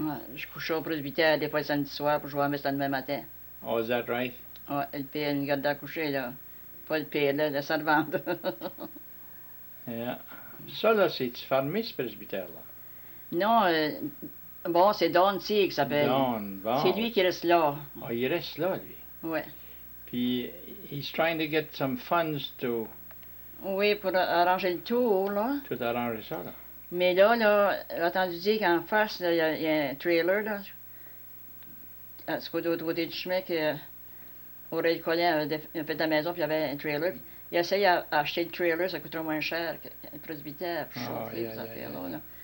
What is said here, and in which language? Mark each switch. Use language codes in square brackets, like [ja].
[fr] Ouais, je couchais au presbytère des fois le samedi soir pour jouer à messe le demain matin. [en] Oh, is that right? [fr] Ouais, le père nous garde à coucher, là. Pas le père, là, la servante. [en] Yeah. [fr] Ça, là, c'est fermé, ce presbytère-là. Non, bon, c'est Don T qui s'appelle. Bon. C'est lui qui reste là. Oh, il reste là, lui. Ouais. [en] Puis, he's trying to get some funds to... [fr] Oui, pour arranger le tour, là. Tout arranger ça, là. Mais là, j'ai entendu dire qu'en face, il y a un trailer, là. À ce côté du chemin, que Aurélie Collin a fait de la maison, puis il y avait un trailer. Il a essayé d'acheter le trailer, ça coûterait moins cher que le presbytère pour chauffer, ces affaires-là. Là.